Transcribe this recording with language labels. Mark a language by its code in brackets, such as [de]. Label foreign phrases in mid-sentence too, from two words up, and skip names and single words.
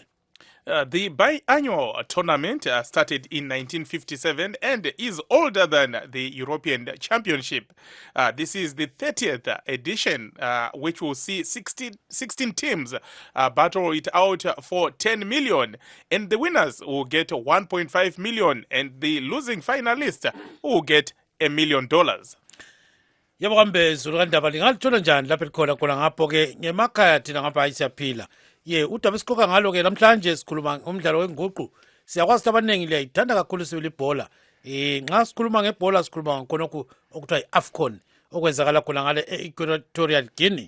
[en] The biannual tournament started in 1957 and is older than the European Championship. This is the 30th edition, which will see 16 teams battle it out for 10 million. And the winners will get 1.5 million, and the losing finalists will get $1 million. [nd] Yebo kambe Zulu kandaba lingalithola njani lapha likhona khona ngapho ke ngemakhaya thina ngapha siyaphila. Ye udaba esikhoka ngalo ke namhlanje sikhuluma ngomdlalo wenguqu. Siyakwazi ukuthi abaningi liyayithanda kakhulu sibili ibhola. Nxa sikhuluma ngebhola sikhuluma ngkhonokho okuthiwa iAFCON okwenzakala khona ngale Equatorial Guinea.